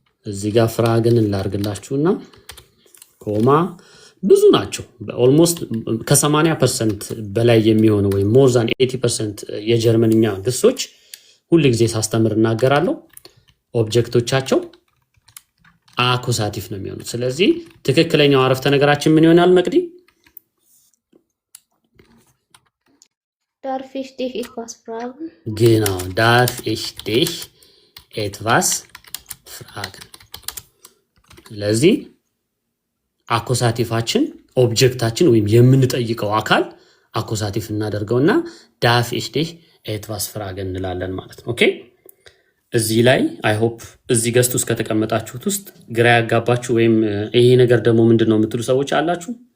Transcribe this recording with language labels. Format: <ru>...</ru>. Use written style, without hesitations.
<am>እዚህ ጋር ፍራግን ላርግላችሁና ኮማ ብዙ ናቸው። ኦልሞስት ከ80% በላይ የሚሆኑ ወይ</am> <en>ሞር ዛን</en> <am>80% የጀርመንኛ ግሶች ሁሉ ጊዜ ሳስተምር እናገራለሁ። ኦብጀክቶቻቸው አኩሳቲቭ ነው የሚሆኑት። ስለዚህ ትክክለኛው አረፍተ ነገራችን ምን ይሆናል መቅዲ?</am> <de>Darf ich dich etwas fragen? genau, darf ich dich etwas fragen?</de> <am>ስለዚህ አኩሳቲፋችን ኦብጀክታችን ወይም የምንጠይቀው አካል አኩሳቲቭ እናደርገውና ዳፍ</am> <de>ich dich etwas fragen</de> <am>እንላለን ማለት ነው። ኦኬ እዚህ ላይ</am> <en>አይ ሆፕ</en> <am>እዚህ ገስት ውስጥ ከተቀመጣችሁት ውስጥ ግራ ያጋባችሁ ወይም ይሄ ነገር ደግሞ ምንድነው የምትሉ ሰዎች አላችሁ?</am>